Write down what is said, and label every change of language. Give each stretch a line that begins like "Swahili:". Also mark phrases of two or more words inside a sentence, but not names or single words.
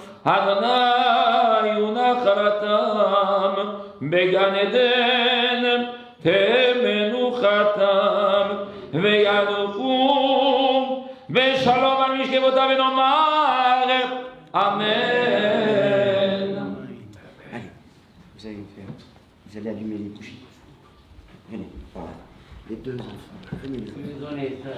Hebrew: אדוני ונחלתם, בגן עדן תהא מנוחתם, וינוחו בשלום על משכבותם ונאמר אמן.
French: Allez, vous allez allumer les bougies. Venez, voilà. Les deux enfants, venez. Donnez ça.